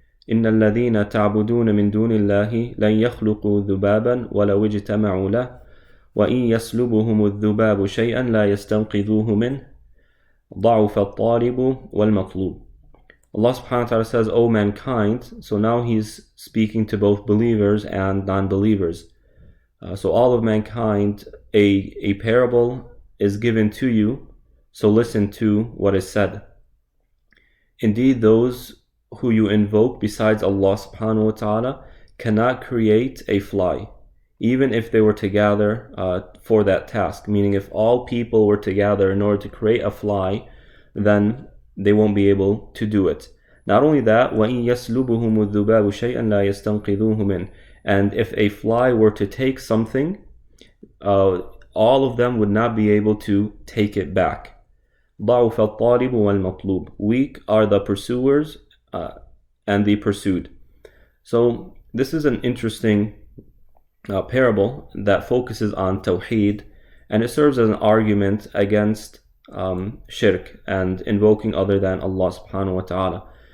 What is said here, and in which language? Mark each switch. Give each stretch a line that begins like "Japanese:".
Arabic: إن الذين تعبدون من دون الله لن يخلقوا ذبابا ولو اجتمعوا له وإن يسلبهم الذباب شيئا لا يستنقذوه منه ضعف الطالب والمطلوب.
English: Allah subhanahu wa ta'ala says, O mankind. So now he's speaking to both believers and non-believers. So all of mankind, a parable is given to you, so listen to what is said. Indeed, those who you invoke besides Allah subhanahu wa ta'ala cannot create a fly, even if they were together for that task. Meaning, if all people were together in order to create a fly, then they won't be able to do it. Not only that,
Arabic: وَإِن يَسْلُبُهُمُ الذُّبَابُ شَيْئًا لَا يَسْتَنْقِذُوهُ مِنْهُ.
English: And if a fly were to take something, all of them would not be able to take it back.
Arabic: ضَعُفَ الطَّالِبُ وَالْمَطْلُوبُ.
English: Weak are the pursuers and the pursued. So this is an interesting parable that focuses on Tawheed, and it serves as an argument against shirk and invoking other than Allah subhanahu wa ta'ala.